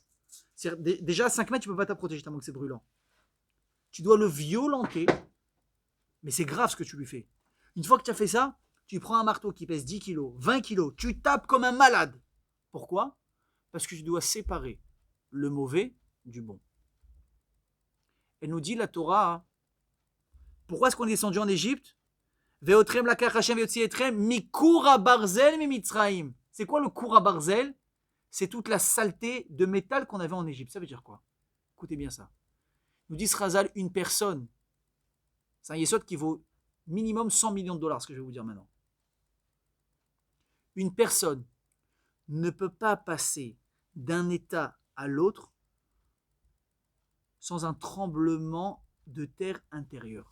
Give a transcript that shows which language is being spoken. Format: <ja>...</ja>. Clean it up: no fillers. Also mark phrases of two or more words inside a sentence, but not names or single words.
<fr>Déjà à 5 mètres, tu ne peux pas t'approcher tellement que c'est brûlant. Tu dois le violenter, mais c'est grave ce que tu lui fais. Une fois que tu as fait ça, tu prends un marteau qui pèse 10 kilos, 20 kilos, tu tapes comme un malade. Pourquoi? Parce que tu dois séparer le mauvais du bon. Elle nous dit la Torah, pourquoi est-ce qu'on est descendu en Égypte?</fr> <he>ואתכם לקח השם ויוציא אתכם מכור ברזל ממצרים.</he> <fr>C'est quoi le</fr> <he>כור ברזל?</he> <fr>C'est toute la saleté de métal qu'on avait en Égypte. Ça veut dire quoi? Écoutez bien ça. Nous dit Razal, une personne, c'est un yesod qui vaut minimum 100 millions de dollars, ce que je vais vous dire maintenant. Une personne ne peut pas passer d'un état à l'autre sans un tremblement de terre intérieur.</fr>